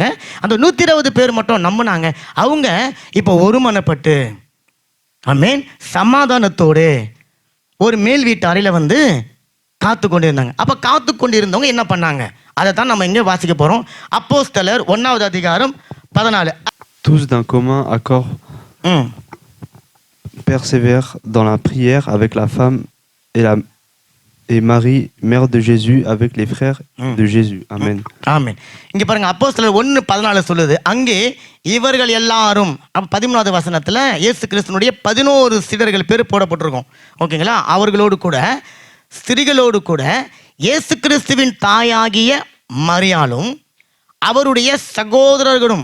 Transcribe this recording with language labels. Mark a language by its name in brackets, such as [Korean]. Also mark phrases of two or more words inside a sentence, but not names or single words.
[Tamil] அந்த 120 பேர் மட்டும் நம்பினாங்க. அவங்க இப்போ ஒருமனப்பட்டு ஆமென் சமாதானத்தோடு ஒரு மேல் வீட்டு அறையில் வந்து காத்து கொண்டிருந்தாங்க. அப்போ காத்து கொண்டிருந்தவங்க என்ன பண்ணாங்க? அதை தான் நம்ம இங்கே வாசிக்க போகிறோம். அப்போஸ்தலர் 1:14. [French] Tous d'un commun accord persévèrent dans la prière avec la femme et Marie, mère de Jésus, avec les frères de Jésus. Amen. [Tamil] ஆமென். இங்கே பாருங்க, அப்போஸ்தலர் 1:14 சொல்லுது, அங்கே இவர்கள் எல்லாரும். அப்போ 13வது வசனத்தில் இயேசு கிறிஸ்துனுடைய 11 சீடர்கள் பேர் போடப்பட்டிருக்கும். ஓகேங்களா? அவர்களோடு கூட ஸ்திரீகளோடு கூட இயேசு கிறிஸ்துவின் தாயாகிய மரியாளும் அவருடைய சகோதரர்களும்.